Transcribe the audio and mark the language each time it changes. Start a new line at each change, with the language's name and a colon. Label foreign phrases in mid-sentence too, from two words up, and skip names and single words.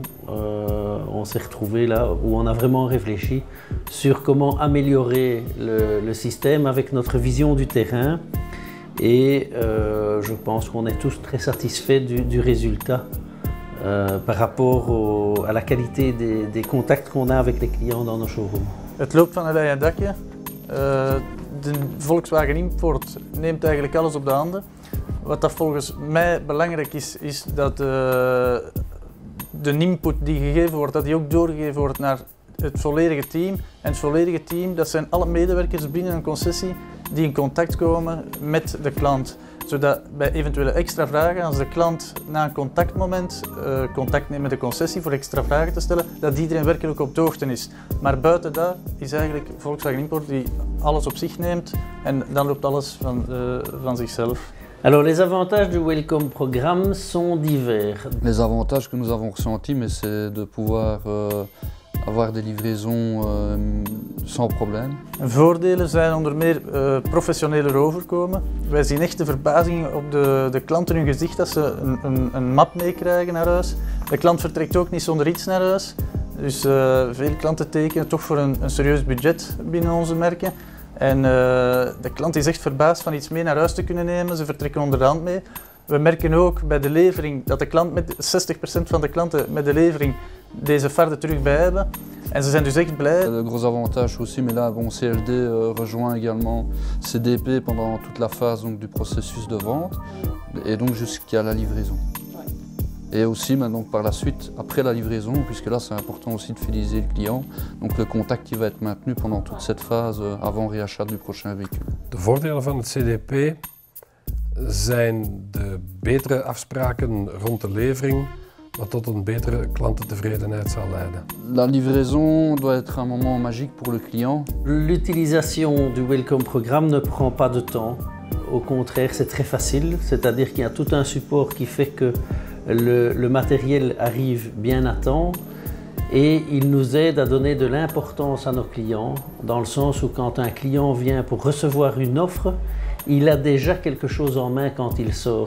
French: On s'est retrouvés là où on a vraiment réfléchi sur comment améliorer le système avec notre vision du terrain et je pense qu'on est tous très satisfaits du résultat par rapport à la qualité des contacts qu'on a avec les clients dans nos showrooms.
Dutch: Het loopt van een leien dakje. De Volkswagen Import neemt eigenlijk alles op de handen. Wat dat volgens mij belangrijk is dat de input die gegeven wordt, dat die ook doorgegeven wordt naar het volledige team. En het volledige team, dat zijn alle medewerkers binnen een concessie die in contact komen met de klant. Zodat bij eventuele extra vragen, als de klant na een contactmoment contact neemt met de concessie voor extra vragen te stellen, dat iedereen werkelijk op de hoogte is. Maar buiten dat is eigenlijk Volkswagen Import die alles op zich neemt en dan loopt alles van zichzelf.
French: Alors les avantages du Welcome programme sont divers. Les avantages que nous avons ressentis, mais c'est de pouvoir avoir des livraions sans problème.
Dutch: Voordelen zijn onder meer professioneler overkomen. Wij zien echt de verbazing op de klanten hun gezicht als ze een map meekrijgen naar huis. De klant vertrekt ook niet zonder iets naar huis. Dus veel klanten tekenen toch voor een serieus budget binnen onze merken. En de klant is echt verbaasd van iets mee naar huis te kunnen nemen. Ze vertrekken onder de hand mee. We merken ook bij de levering dat de klant met 60% van de klanten met de levering deze farde terug bij hebben. En ze zijn dus echt blij.
French: Le gros avantage aussi, mais là, bon, CLD rejoint également CDP pendant toute la phase donc, du processus de vente et donc jusqu'à la livraison. Et aussi maintenant par la suite, après la livraison, puisque là c'est important aussi de fidéliser le client, donc le contact qui va être maintenu pendant toute cette phase avant réachat du prochain véhicule.
Dutch: De voordelen van het CDP zijn de betere afspraken rond de levering, wat tot een betere klantentevredenheid zal leiden.
French: La livraison doit être un moment magique pour le client. L'utilisation du Welcome programme ne prend pas de temps. Au contraire, c'est très facile, c'est-à-dire qu'il y a tout un support qui fait que le matériel arrive bien à temps et il nous aide à donner de l'importance à nos clients, dans le sens où quand un client vient pour recevoir une offre, il a déjà quelque chose en main quand il sort.